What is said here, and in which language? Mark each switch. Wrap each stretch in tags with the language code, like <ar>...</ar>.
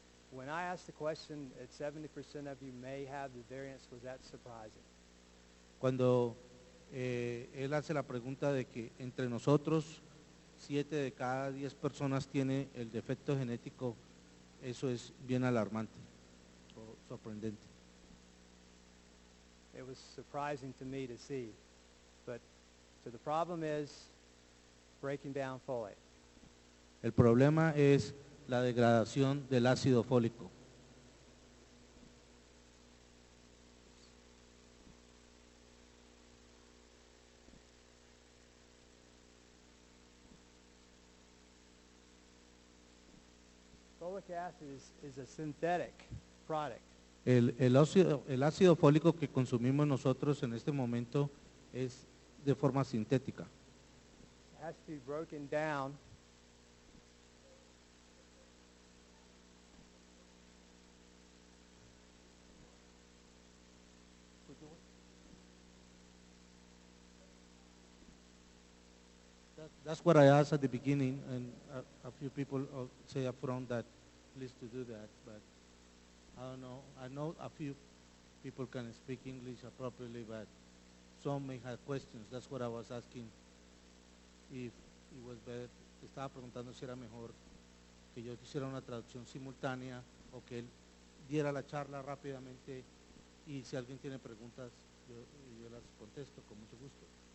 <en>When I asked the question that 70% of you may have the variants, was that surprising?</en> <es>Cuando él hace la pregunta de que entre nosotros 7 de cada 10 personas tiene el defecto genético, eso es bien alarmante o sorprendente.</es> <en>It was surprising to me to see. But so the problem is breaking down folate.</en> <es>El problema es la degradación del ácido fólico.</es> <en>Folic acid is a synthetic product.</en> <es>El ácido fólico que consumimos nosotros en este momento es de forma sintética.</es> <en>It has to be broken down That's what I asked at the beginning, and a few people say up front that please to do that, but I don't know. I know a few people can speak English appropriately, but some may have questions. That's what I was asking, if it was better.</en> <es>Estaba preguntando si era mejor que yo hiciera una traducción simultánea o que él diera la charla rápidamente, y si alguien tiene preguntas, yo las contesto con mucho gusto.</es>